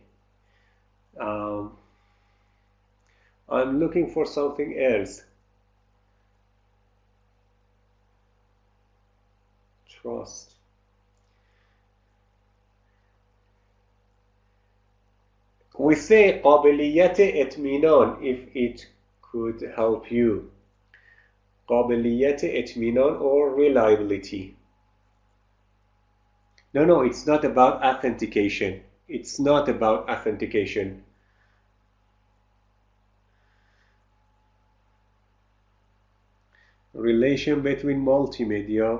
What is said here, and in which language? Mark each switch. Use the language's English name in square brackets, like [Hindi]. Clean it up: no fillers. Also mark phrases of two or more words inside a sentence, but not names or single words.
[English] I'm looking for something else. Trust. We say [Persian] قابلیت اطمینان [English] if it could help you. [Persian] قابلیت اطمینان [English] or reliability. No, it's not about authentication. It's not about authentication. Relation between multimedia.